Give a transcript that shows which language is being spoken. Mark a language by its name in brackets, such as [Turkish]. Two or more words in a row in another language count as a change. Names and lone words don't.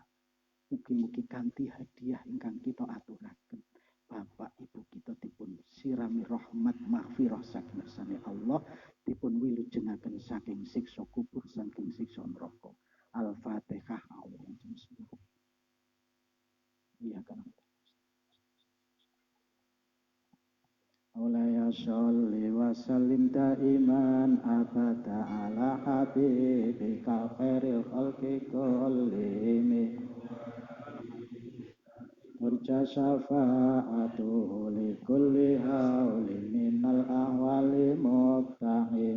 [Javanese] Mugi-mugi kanthi hadiah ingkang kita aturaken, bapak ibu kita dipun sirami rahmat maghfirah saking ngersane Allah, dipun wilujengaken saking siksa kubur saking siksa neraka. Al-Fatihah. Iya kan. [Arabic] مولاي صل وسلم دائما أبدا على حبيبك خير الخلق كلهم. ترجى شفاعته لكل هول من الأهوال مقتحم.